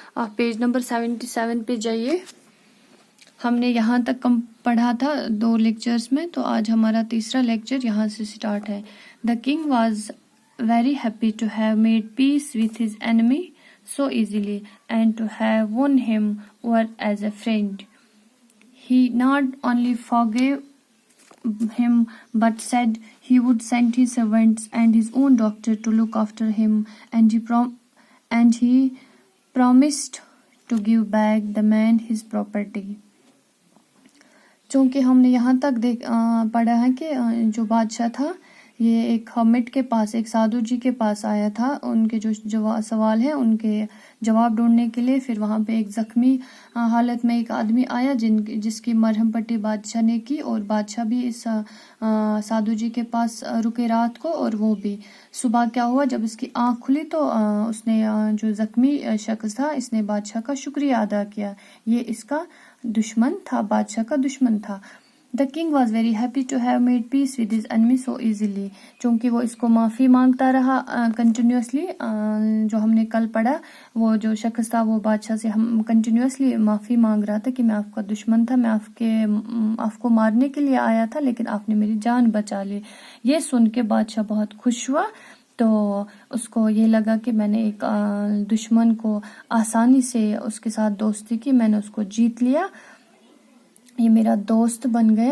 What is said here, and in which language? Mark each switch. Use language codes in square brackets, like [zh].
[hi] आप page number 77 पे जाइए। हमने यहाँ तक पढ़ा था 2 लेक्चर्स में, तो आज हमारा तीसरा लेक्चर यहाँ से स्टार्ट है। [en] The king was very happy to have made peace with his enemy so easily and to have won him over as a friend. He not only forgave him but said he would send his servants and his own doctor to look after him, and he promised to give back the man his property. [hi] चूँकि हमने यहाँ तक पढ़ा है कि जो बादशाह था ये एक हर्मिट के पास, एक साधु जी के पास आया था, उनके जो सवाल है उनके जवाब ढूंढने के लिए। फिर वहाँ पे एक जख्मी हालत में एक आदमी आया जिसकी मरहम पट्टी बादशाह ने की, और बादशाह भी इस साधु जी के पास रुके रात को। और वो भी सुबह क्या हुआ, जब इसकी आँख खुली तो उसने जो जख्मी शख्स था इसने बादशाह का शुक्रिया अदा किया। ये इसका दुश्मन था, बादशाह का दुश्मन था। [en] The king was very happy to have made peace with his enemy so easily. [hi] चूँकि वो इसको माफ़ी मांगता रहा कंटिन्यूसली, जो हमने कल पढ़ा, वो जो शख्स था वो बादशाह से हम कंटिन्यूसली माफ़ी मांग रहा था कि मैं आपका दुश्मन था, मैं आपको मारने के लिए आया था, लेकिन आपने मेरी जान बचा ली। ये सुन के बादशाह बहुत खुश हुआ, तो उसको ये लगा कि मैंने एक दुश्मन को आसानी से उसके साथ दोस्ती की, मैंने उसको जीत लिया, ये मेरा दोस्त बन गया।